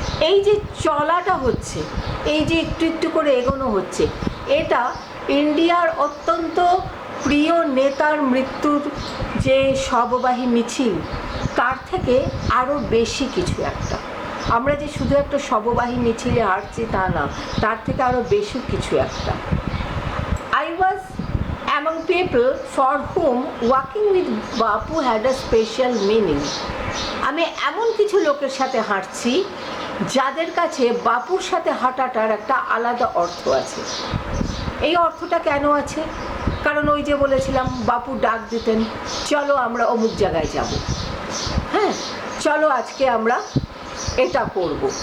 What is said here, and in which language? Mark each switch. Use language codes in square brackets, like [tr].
[bn] এই যে চলাটা হচ্ছে, এই যে একটু একটু করে এগোনো হচ্ছে, এটা ইন্ডিয়ার অত্যন্ত প্রিয় নেতার মৃত্যুর যে শববাহী মিছিল, তার থেকে আরও বেশি কিছু একটা। আমরা যে শুধু একটা শববাহী মিছিলে হাঁটছি তা না, তার থেকে আরও বেশি কিছু একটা। [en] I was among people for whom walking with Bapu had a special meaning. [bn] আমি এমন কিছু লোকের সাথে হাঁটছি যাদের কাছে বাপুর সাথে হাঁটাটার একটা আলাদা অর্থ আছে। এই অর্থটা কেন আছে? কারণ ওই যে বলেছিলাম, বাপু ডাক দিতেন, চলো আমরা অমুক জায়গায় যাব, হ্যাঁ চলো আজকে আমরা এটা করব।